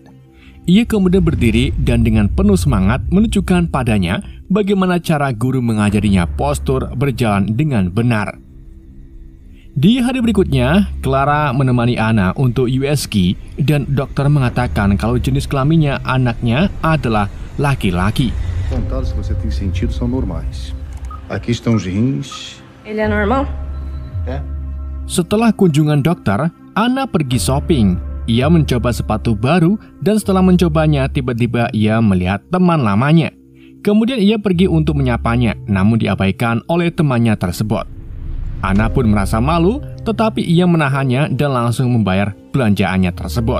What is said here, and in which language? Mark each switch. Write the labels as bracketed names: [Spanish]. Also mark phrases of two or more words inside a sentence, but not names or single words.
[Indonesian] Ia kemudian berdiri dan dengan penuh semangat menunjukkan padanya bagaimana cara guru mengajarinya postur berjalan dengan benar. Di hari berikutnya, Clara menemani Anna untuk USG dan dokter mengatakan kalau jenis kelaminnya anaknya adalah laki-laki. [Portuguese] Contados que você tem sentido são normais. Aqui estão os rins. Ele é normal? É? [Indonesian] Setelah kunjungan dokter, Anna pergi shopping. Ia mencoba sepatu baru dan setelah mencobanya tiba-tiba ia melihat teman lamanya. Kemudian ia pergi untuk menyapanya, namun diabaikan oleh temannya tersebut. Anna pun merasa malu, tetapi ia menahannya dan langsung membayar belanjaannya tersebut.